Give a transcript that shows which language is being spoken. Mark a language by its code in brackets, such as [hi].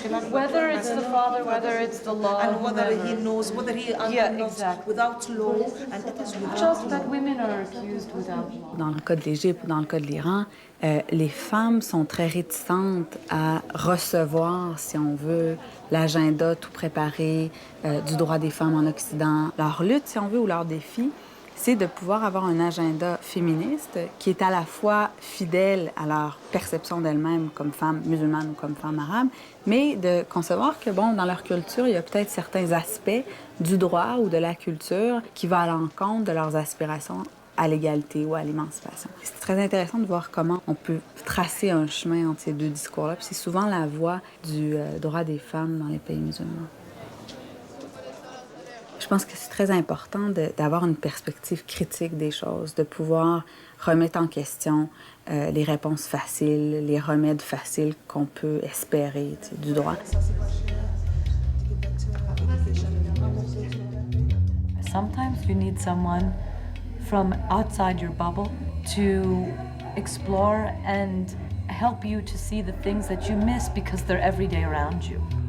[en] Whether it's the father, whether it's the law, and whether he knows, whether he exactly. without law, and it is without just law. that women are accused without law. [fr] Dans le cas de l'Égypte ou dans le cas de l'Iran, les femmes sont très réticentes à recevoir, si on veut, l'agenda tout préparé du droit des femmes en Occident. Leur lutte, si on veut, ou leur défi, c'est de pouvoir avoir un agenda féministe qui est à la fois fidèle à leur perception d'elles-mêmes comme femmes musulmanes ou comme femmes arabes, mais de concevoir que, bon, dans leur culture, il y a peut-être certains aspects du droit ou de la culture qui vont à l'encontre de leurs aspirations à l'égalité ou à l'émancipation. C'est très intéressant de voir comment on peut tracer un chemin entre ces deux discours-là. Puis c'est souvent la voie du droit des femmes dans les pays musulmans. Je pense que c'est très important d'avoir une perspective critique des choses, de pouvoir remettre en question les réponses faciles, les remèdes faciles qu'on peut espérer du droit. [en] sometimes you need someone from outside your bubble to explore and help you to see the things that you miss because they're every day around you.